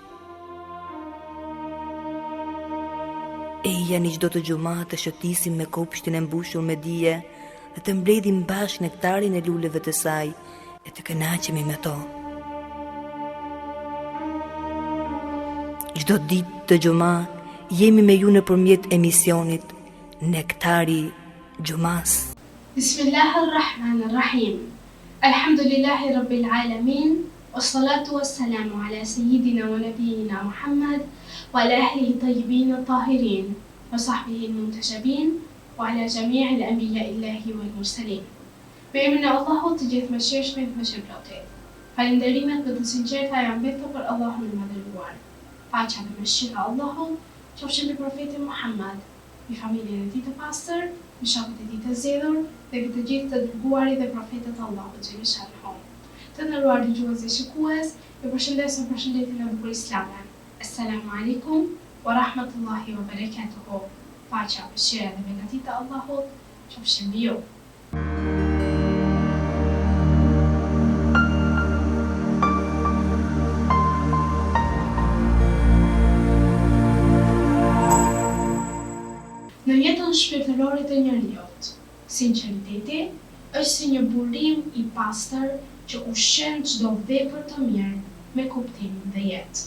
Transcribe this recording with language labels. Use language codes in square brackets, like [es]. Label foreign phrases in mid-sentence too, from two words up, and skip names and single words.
[sq] Eja një çdo të gjuma të shëtisim me kopshtin e mbushur me dije dhe të mbledhim bashkë nektarin e luleve të saj e të kënaqemi me to. Çdo ditë të gjuma jemi me ju nëpërmjet emisionit Nektari Gjumas. [ar] بسم الله الرحمن الرحيم. الحمد لله رب العالمين. والصلاة والسلام على سيدنا ونبينا محمد وعلى أهله الطيبين الطاهرين وصحبه المنتجبين وعلى جميع أنبياء الله والمرسلين. [sq] Me emrin e Allahut të gjithë mëshirshëm dhe mëshirëplotit. Falënderimet dhe të sinqerta janë vetëm për Allahun e madhëruar. Paqja dhe mëshira e Allahut qofshin mbi profetin Muhammad, mbi familjen e tij të pastër, mbi shokët e tij të zgjedhur dhe mbi të gjithë të dërguarit dhe profetët e Allahut xhaleshallahu. Të nderuar dëgjues dhe shikues, ju përshëndes me përshëndetjen e bukur islame. [ar] السلام عليكم ورحمة الله وبركاته. [sq] Paqja, mëshira dhe beqatia e Allahut qofshin mbi ju. Në jetën shpirtërore të njeriut, sinqeriteti është si një burim i pastër që ushqen çdo vepër të mirë me kuptim dhe jetë.